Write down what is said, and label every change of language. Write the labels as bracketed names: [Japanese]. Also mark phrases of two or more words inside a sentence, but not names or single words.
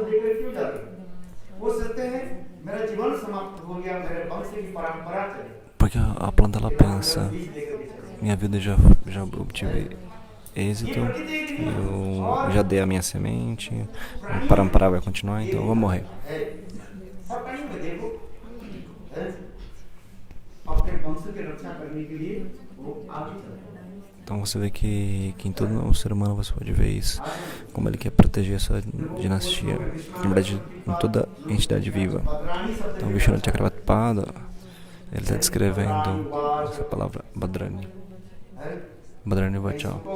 [Portuguese] Porque a planta ela pensa, minha vida já obtive êxito, eu já dei a minha semente, o parampara vai continuar, então eu vou morrer. [Hindi] वंश की रक्षा करने के लिए वो आगे चल रहा है। [Portuguese] Então você vê que em todo o ser humano você pode ver isso, como ele quer proteger a sua dinastia, na verdade em toda entidade viva. Então Vishnu Chakravartpada, ele está descrevendo essa palavra Badrani, Badrani Vachal.